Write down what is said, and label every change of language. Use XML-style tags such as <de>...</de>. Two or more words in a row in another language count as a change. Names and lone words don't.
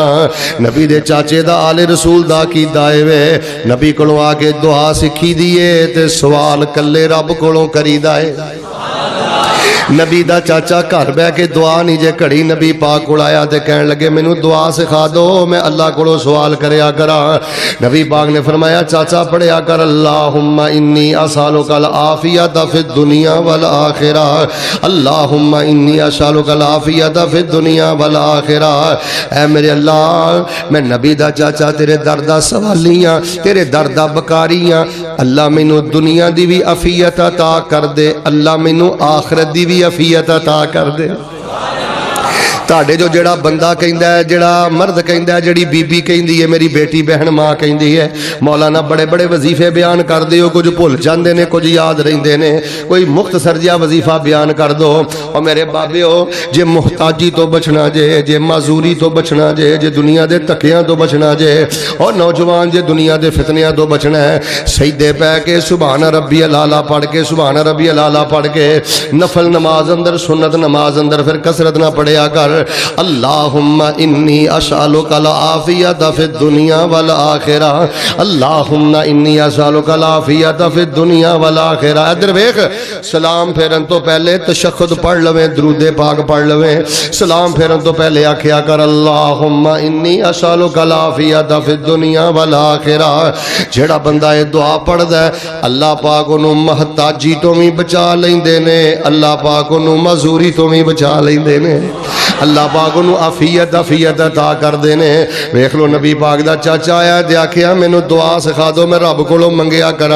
<pa>نبی دے چاچے دا آلِ رسول دا کیدا وے، نبی کولوں آ کے دعا سکھی دیے تے سوال کلّے رب کولوں کریدا ہے. نبی دا چاچا گھر بہہ کے دعا نہیں جے گھڑی نبی پاک کول آیا تے کہن لگے مینوں دعا سکھا دو میں اللہ کولوں سوال کریا کراں. نبی پاک نے فرمایا چاچا پڑھیا کر</pa> <ar>اللهم إني أسألك العافية في الدنيا والآخرة، اللهم إني أسألك العافية في الدنيا والآخرة.</ar> <pa>اے میرے اللہ میں نبی دا چاچا تیرے در دا سوالیاں، تیرے در دا بھکاریاں، اللہ مینوں دنیا دی وی عافیت عطا کر دے، اللہ مینوں آخرت دی وی عافیت عطا کر دے. تاڑے جو جیہڑا بندہ کہندا ہے، جیہڑا مرد کہندا ہے، جیہڑی بی بی کہندی ہے میری بیٹی بہن ماں کہندی ہے، مولانا بڑے بڑے وظیفے بیان کر دے ہو، کجھ بھل جاتے نے کجھ یاد رہندے نے، کوئی مختصر جیہا وظیفہ بیان کر دو. اور میرے بابیو جے محتاجی توں بچنا جے، جے معذوری توں بچنا جے، جے دنیا کے دھکیاں توں بچنا جے، اور نوجوان جے دنیا کے فتنیاں توں بچنا ہے، سجدے پے کے</pa> <ar>سبحان ربي الأعلى</ar> <pa>پڑھ کے,</pa> <ar>سبحان ربي الأعلى</ar> <pa>پڑھ کے نفل نماز اندر سنت نماز اندر پھر کثرت نہ پڑھیا کر.</pa> <ar>اللهم إني أسألك العافية في الدنيا والآخرة، اللهم إني أسألك العافية في الدنيا والآخرة.</ar> <pa>ادھر ویکھ، سلام پھیرن توں پہلے تشہد پڑھ لویں، درود پاک پڑھ لویں، سلام پھیرن توں پہلے آکھیا کر</pa> <ar>اللهم إني أسألك العافية في الدنيا والآخرة.</ar> <pa>جیہڑا بندہ یہ دعا پڑھدا ہے اللہ پاک اونہوں محتاجی توں وی بچا لیندے نے، اللہ پاک اونہوں معذوری توں وی بچا لیندے نے، اللہ پاک اونہوں عافیت عافیت عطا کر دینے. ویکھ لو نبی پاک دا چاچا آیا تے آکھیا مینوں دعا سکھا دو میں رب کولوں منگیا کراں.</pa>